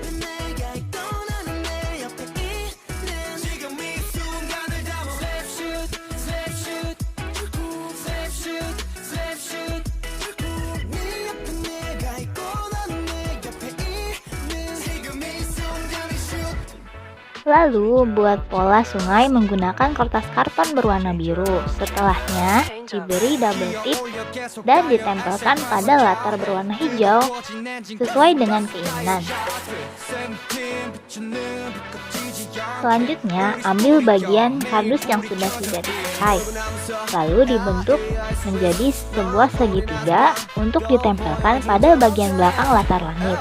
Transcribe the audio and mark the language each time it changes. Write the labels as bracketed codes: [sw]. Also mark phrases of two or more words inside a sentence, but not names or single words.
[ko] 내가 있고 나는 내 옆에 있는 지금 이 순간을 담아 [en] Snapshot Snapshot Snapshot Snapshot [ko] 네 옆에 내가 있고 나는 내 옆에 있는 지금 이 순간을 shoot. [id] Lalu, buat pola sungai menggunakan kertas karton berwarna biru. Setelahnya, diberi [en] double tip [id] dan ditempelkan pada latar berwarna hijau sesuai dengan keinginan. Selanjutnya, ambil bagian kardus yang sudah tidak dipakai, lalu dibentuk menjadi sebuah segitiga untuk ditempelkan pada bagian belakang latar langit.